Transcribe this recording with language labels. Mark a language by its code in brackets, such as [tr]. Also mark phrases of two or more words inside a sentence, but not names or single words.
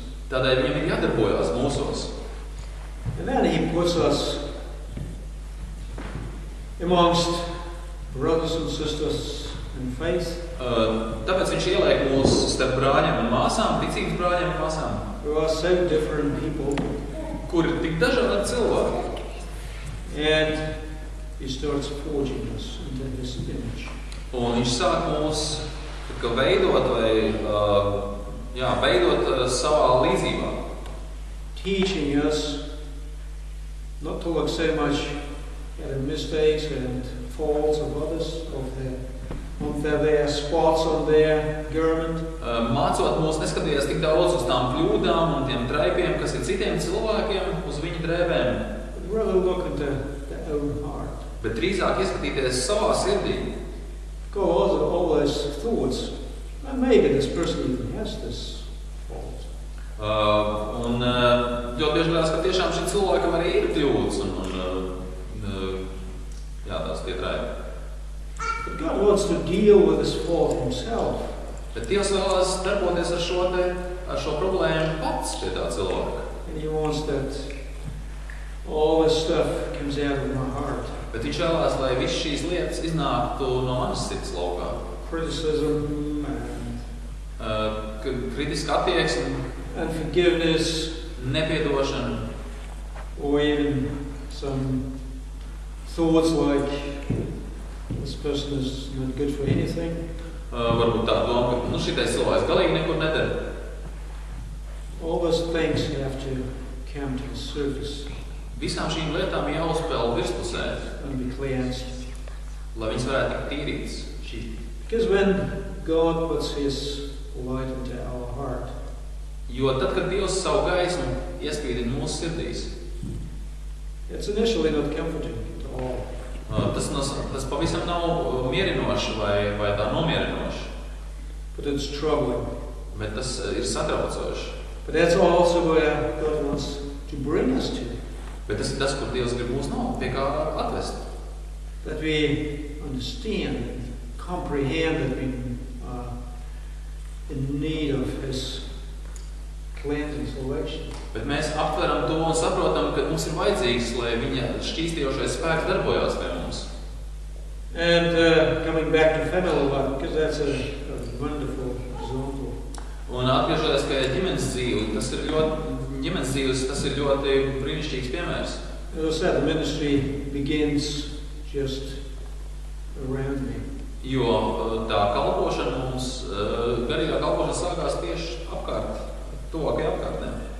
[lv] tādēļ viņam ir jādarbojās mūsos. [en] And then He puts us amongst brothers and sisters in faith, [lv] Tāpēc viņš ieliek mūs starp brāļiem un māsām, ticības brāļiem un māsām, [en] who are so different people, [lv] kur ir tik dažādi cilvēki. [en] and He starts forging us into His image. [lv] Un viņš sāk mūs veidot savā līdzībā. [en] Teaching us not to look so much at the mistakes and faults of others, of their spots on their garment, [lv] Mācot mūs neskatīties tik daudz uz tām kļūdām un tiem traipiem, kas ir citiem cilvēkiem, uz viņu drēbēm, [en] but rather look into their own heart. [lv] bet drīzāk ieskatīties savā sirdī. [en] Go all those thoughts. And maybe this person even has this fault. [lv] Un ļoti bieži liekas, ka tiešām šim cilvēkam arī ir kļūdas un tās tie traipi. [en] But God wants to deal with this fault Himself. [lv] Bet Dievs vēlās darboties ar šo problēmu pats pie tā cilvēka. [en] And He wants that all this stuff comes out of my heart. [lv] Bet viņš vēlās, lai viss šīs lietas iznāktu no manas sirds laukā. [en] criticism [lv] kritiska attieksme, [en] and forgiveness, [lv] nepiedošana, [en] or even some thoughts like this person is not good for anything. [lv] Varbūt tā doma, ka šitais cilvēks galīgi nekur nedara. [en] All those things have to come to the surface [lv] Visām šīm lietām jāuzpeld virspusē, [en] and be cleansed. [lv] lai viņas varētu tikt tīrītas. [en] Because when God puts His light into our heart, [lv] Jo tad, kad Dievs savu gaismu iespīdina mūsu sirdīs, [en] it's initially not comforting at all. [lv] tas pavisam nav mierinoši vai tā nomierinoši, [en] But it's troubling. [lv] bet tas ir satraucoši. [en] But that's also where God wants to bring us to. [lv] Bet tas ir tas, kur Dievs grib mūs pie kā atvest. [en] That we understand and comprehend that we are in need of His cleansing selection. [lv] Bet mēs aptveram to un saprotam, ka mums ir vajadzīgs, lai viņa šķīstījošais spēks darbojās pie mums. [en] And coming back to family life, because that's a wonderful example. [lv] Un atgriežoties pie ģimenes dzīvi, tas ir ļoti brīnišķīgs piemērs. [en] As I said, the ministry begins just around me. [lv] Jo tā kalpošana mums, garīgā kalpošana sākās tieši apkārt, tuvākajā apkārtnē.